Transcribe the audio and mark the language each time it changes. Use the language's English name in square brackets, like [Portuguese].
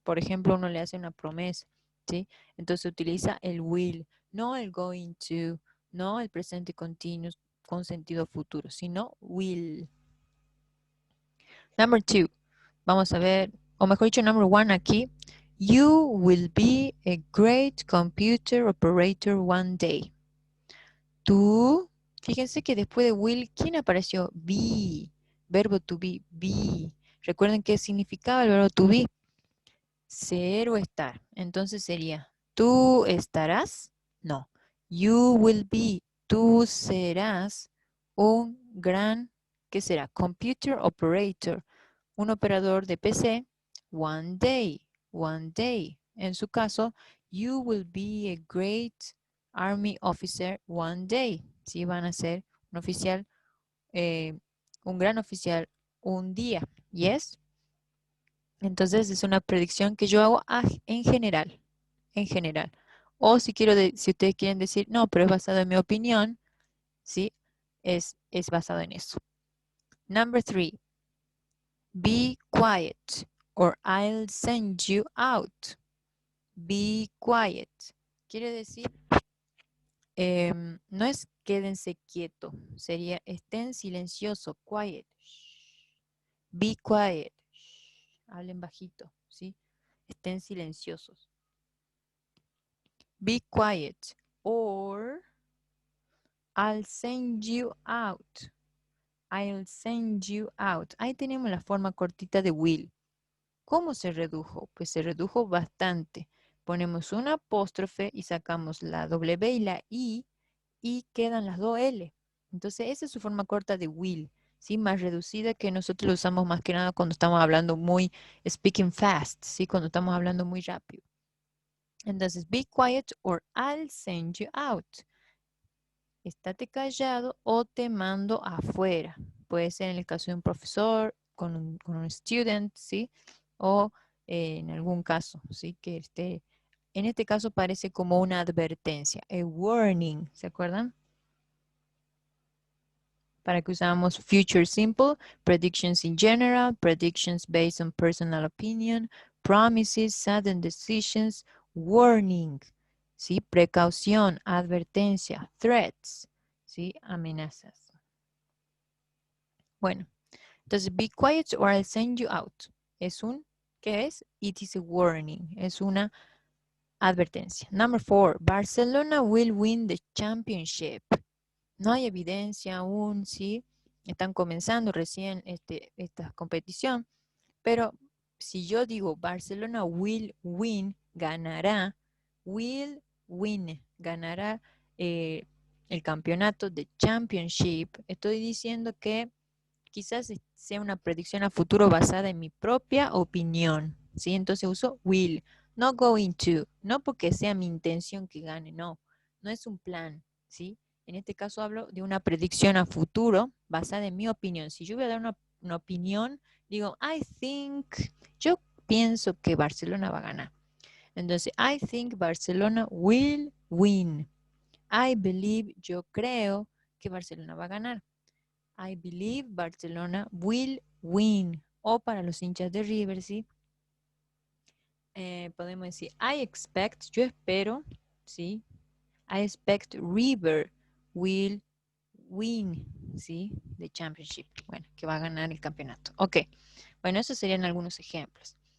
[Spanish] Por ejemplo, uno le hace una promesa, ¿sí? Entonces utiliza el will, no el going to, no el presente continuo con sentido futuro, sino will. Number 2, vamos a ver, o mejor dicho, number 1 aquí. [English] You will be a great computer operator one day. [Spanish] Tú, fíjense que después de will, ¿quién apareció? Be, verbo to be. Recuerden qué significaba el verbo to be. Ser o estar. Entonces sería, ¿tú estarás? No. [English] You will be. [Spanish] Tú serás un gran, ¿qué será? [English] Computer operator. [Spanish] Un operador de PC. [English] One day. One day. [Spanish] En su caso, [English] you will be a great army officer one day. [Spanish] Sí, van a ser un oficial, un gran oficial un día. [English] Yes. [Spanish] Entonces es una predicción que yo hago en general, en general. O si quiero, si ustedes quieren decir, no, pero es basado en mi opinión, ¿sí? Es basado en eso. [English] Number 3, be quiet or I'll send you out. Be quiet. [Spanish] Quiere decir, no es quédense quieto, sería estén silencioso, quiet. [English] Be quiet. [Spanish] Hablen bajito, ¿sí? Estén silenciosos. [English] Be quiet or I'll send you out. I'll send you out. [Spanish] Ahí tenemos la forma cortita de will. ¿Cómo se redujo? Pues se redujo bastante. Ponemos una apóstrofe y sacamos la W y la I y quedan las dos L. Entonces esa es su forma corta de will, ¿sí? Más reducida, que nosotros lo usamos más que nada cuando estamos hablando muy [English] speaking fast, [Spanish] ¿sí? Cuando estamos hablando muy rápido. Entonces, [English] be quiet or I'll send you out. [Spanish] Estate callado o te mando afuera. Puede ser en el caso de un profesor, con un student, ¿sí? O en algún caso, ¿sí? Que en este caso parece como una advertencia, [English] a warning, [Spanish] ¿se acuerdan? Para que usamos [English] future simple, predictions in general, predictions based on personal opinion, promises, sudden decisions, warning, ¿sí? [Spanish] Precaución, advertencia, threats, ¿sí? Amenazas. Bueno, entonces, [English] be quiet or I'll send you out. [Spanish] ¿Qué es? [English] It is a warning, [Spanish] es una advertencia. [English] Number 4, Barcelona will win the championship. [Spanish] No hay evidencia aún, ¿sí? Están comenzando recién esta competición, pero si yo digo [English] Barcelona will win, [Spanish] ganará, will win, ganará el campeonato de championship, estoy diciendo que quizás sea una predicción a futuro basada en mi propia opinión, ¿sí? Entonces uso will, no going to, no porque sea mi intención que gane, no, no es un plan, ¿sí? En este caso hablo de una predicción a futuro basada en mi opinión. Si yo voy a dar una opinión, digo, yo pienso que Barcelona va a ganar. [English] Entonces, I think Barcelona will win. I believe, [Spanish] yo creo que Barcelona va a ganar. [English] I believe Barcelona will win. [Spanish] O para los hinchas de River, ¿sí? Podemos decir, [English] I expect, [Spanish] yo espero, ¿sí? [English] I expect River will win, ¿sí? The championship. [Spanish] Bueno, que va a ganar el campeonato. Ok. Bueno, esos serían algunos ejemplos.